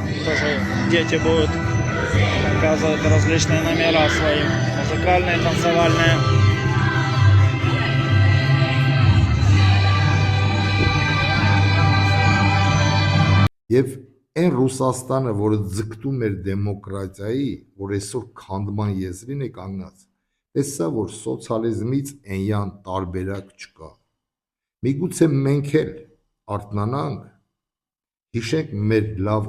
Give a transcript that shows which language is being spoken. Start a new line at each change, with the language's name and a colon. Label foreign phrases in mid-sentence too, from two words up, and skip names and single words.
Russian: Тоже дети будут показывать различные номера свои. Музыкальные, танцевальные.
Armenian: Եվ այն Ռուսաստանը, որը ձգտում էր դեմոկրատիայի, որ այսօր քանդման եզրին է կանգնած, տեսա, որ սոցիալիզմից այնյան տարբերակ չկա։ Միգուցե մենք էլ արթնանանք, հիշենք մեր լավ